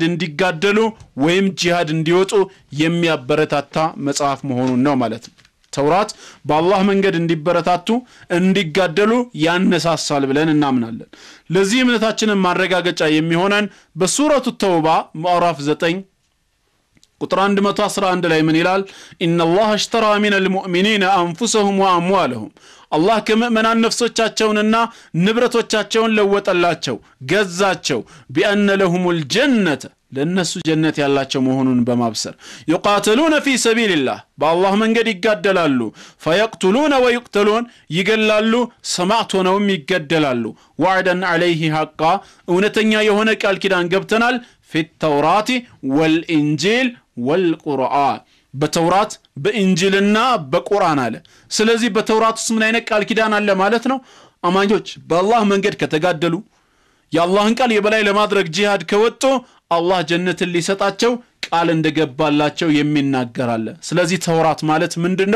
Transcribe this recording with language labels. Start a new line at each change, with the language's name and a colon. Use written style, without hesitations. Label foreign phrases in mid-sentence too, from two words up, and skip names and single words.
Amharic: እንዲጋደሉ ወይም ጂሃድ እንዲወጡ የሚያበረታታ መጽሐፍ መሆኑን ነው ማለት ነው ተውራት በአላህ መንገድ እንዲበረታቱ እንዲጋደሉ ያነሳሳል ብለን እናምናለን ለዚህ እምነታችንን ማረጋገጫ የሚሆነን በሱረቱ ተውባ ምዕራፍ 9 ቁጥር 111 ላይ ምን ይላል
Arabic: إن الله اشترى من المؤمنين أنفسهم وأموالهم
Amharic: አላህ ከመመናን ነፍሶቻቸውንና ንብረቶቻቸውን ለወጠላቸው ገዛቸው
Arabic: بان لهم الجنه
Amharic: ለነሱ ጀነት ያላቸው መሆኑን በማብሰር
Arabic: يقاتلون في سبيل الله
Amharic: በአላህ መንገድ ይጋደላሉ
Arabic: فيقتلون ويقتلون
Amharic: ይገላሉ ሰማዕት ሆነውም ይገደላሉ
Arabic: وعدا عليه حقا
Amharic: እውነተኛ የሆነ ቃል ኪዳን ገብተናል
Arabic: في التوراة والإنجيل والقرآن
Amharic: በተውራት በእንጂልና በቁርአን አለ ስለዚህ በተውራት ውስጥ ምን አይነት ቃል ኪዳን አለ ማለት ነው አማኞች በአላህ መንገድ ከተጋደሉ የአላህን ቃል የበላይ ለማድረግ ጂሃድ ከወጡ አላህ ጀነትን ሊሰጣቸው ቃል እንደገባላቸው የሚናገራል ስለዚህ ተውራት ማለት ምንድነው